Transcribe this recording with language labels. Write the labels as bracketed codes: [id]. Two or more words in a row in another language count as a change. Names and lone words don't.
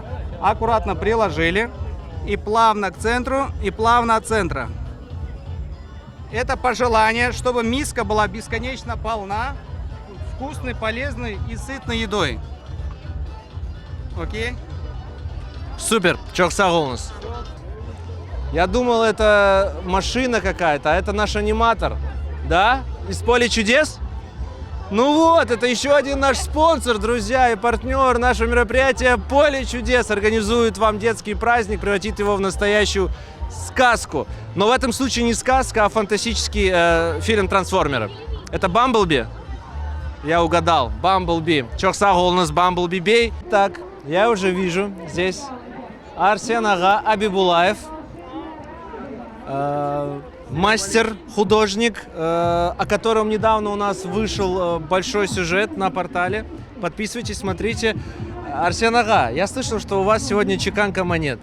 [ru] Аккуратно приложили. И плавно к центру, и плавно от центра. Это пожелание, чтобы миска была бесконечно полна вкусной, полезной и сытной едой. Окей? Супер, [tr] çok sağ olunuz. [ru] Я думал, это машина какая-то, а это наш аниматор. Да? Из поля чудес? Ну вот, это еще один наш спонсор, друзья, и партнер нашего мероприятия «Поле чудес» организует вам детский праздник, превратит его в настоящую сказку. Но в этом случае не сказка, а фантастический фильм «Трансформеры». Это «Бамблби»? Я угадал. «Бамблби». [tr] Çok sağ olunuz, [ru] «Бамблби Бей». Так, я уже вижу здесь Арсен Ага Абибулаев. Мастер, художник, о котором недавно у нас вышел большой сюжет на портале. Подписывайтесь, смотрите. Арсен Ага, я слышал, что у вас сегодня чеканка монет.